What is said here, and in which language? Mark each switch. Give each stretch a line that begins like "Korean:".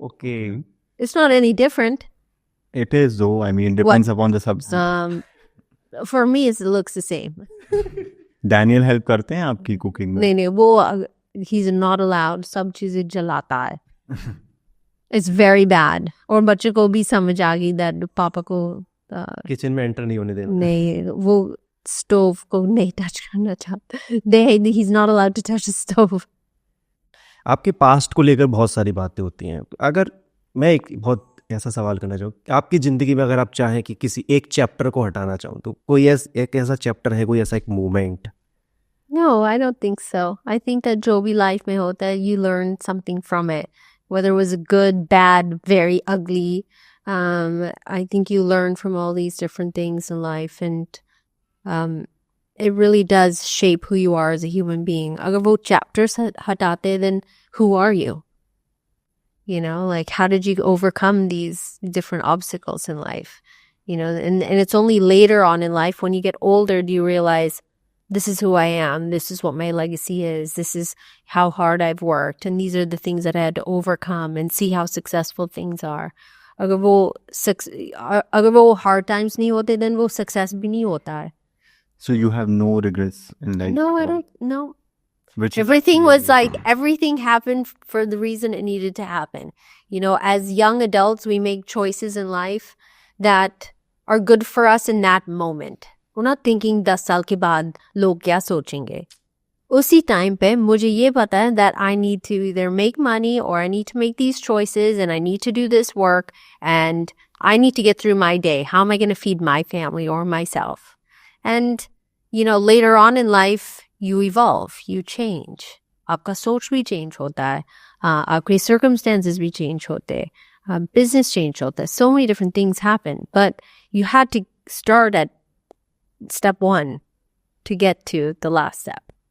English: Okay. It's not any different. It is though, I mean, depends upon the substance. For me it looks the same.
Hindi: Daniel help करते हैं आपकी cooking में? नहीं वो
English: he's not allowed,
Hindi: सब चीजें जलाता है.
English: It's very bad.
Hindi: और बच्चे को भी समझ आ गई that पापा को किचन में एंटर नहीं होने देना. नहीं, वो स्टोव को नहीं टच करना चाहता.
English: He's not allowed to touch the stove.
Hindi: आपके पास्ट को लेकर बहुत सारी बातें होती हैं. अगर मैं एक बहुत ऐसा सवाल करना चाहूँ, आपकी ज़िंदगी में अगर आप चाहें कि किसी एक चैप्टर को हटाना चाहूँ, तो कोई एक ऐसा चैप्टर है, कोई ऐसा एक moment?
English: No, I don't think so. I think that
Hindi: जो भी लाइफ में होता है,
English: you learn something from it. Whether it was good, bad, very ugly, I think you learn from all these different things in life, and it really does shape who you are as a human being.
Hindi: अगर वो chapters हटाते,
English: then who are you? You know, like how did you overcome these different obstacles in life? You know, and it's only later on in life when you get older do you realize this is who I am, this is what my legacy is, this is how hard I've worked, and these are the things that I had to overcome, and see how successful things are.
Hindi: अगर वो hard times नहीं होते, then वो success भी नहीं होता है.
English: So you have no regrets in life? No, I don't. No. Which Everything was like, everything happened for the reason it needed to happen. You know, as young adults, we make choices in life that are good for us in that moment. We're not thinking
Hindi: 10 साल के बाद लोग क्या सोचेंगे. उसी time पे मुझे ये पता है
English: that I need to either make money or I need to make these choices and I need to do this work and I need to get through my day. How am I going to feed my family or myself? And, you know, later on in life, you evolve, you change.
Hindi: आपका सोच भी change होता है. आपके circumstances भी change होते हैं. Business change होता है.
English: So many different things happen. But you had to start at step 1 to get to the last step.